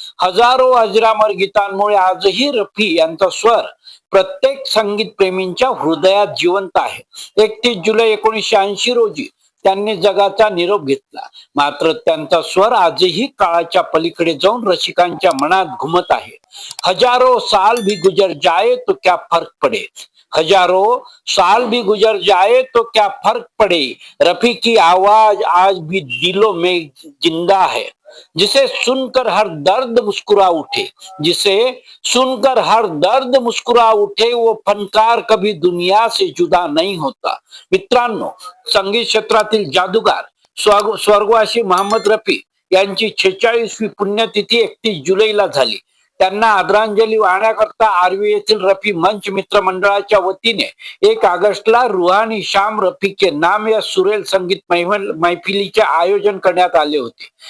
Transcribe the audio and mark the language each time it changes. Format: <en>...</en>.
<mr>हजारो अजरामर गीतांमुळे आजही रफी यांचा स्वर प्रत्येक संगीत प्रेमींच्या हृदयात जिवंत आहे। 31 जुलै 1980 रोजी त्यांनी जगाचा निरोप घेतला, मात्र त्यांचा स्वर आजही काळाच्या पलीकडे जाऊन रसिकांच्या मनात घुमत आहे।</mr> <hi>हजारो साल भी गुजर जाए तो क्या फर्क पड़े, हजारों साल भी गुजर जाए तो क्या फर्क पड़े, रफी की आवाज आज भी दिलों में जिंदा है। जिसे सुनकर हर दर्द मुस्कुरा उठे, जिसे सुनकर हर दर्द मुस्कुरा उठे, वो फनकार कभी दुनिया से जुदा नहीं होता।</hi> <mr>मित्रांनो, संगीत क्षेत्रातील जादूगार स्वर्गवासी मोहम्मद रफी यांची 46वी पुण्यतिथी 31 जुलैला झाली। त्यांना आदरांजली वाहण्याकरता आर्वी येथील रफी मंच मित्र मंडळाच्या वतीने 1 ऑगस्टला रुहानी शाम रफी के नाम या सुरेल संगीत मैफिलीचे आयोजन करण्यात आले होते।</mr>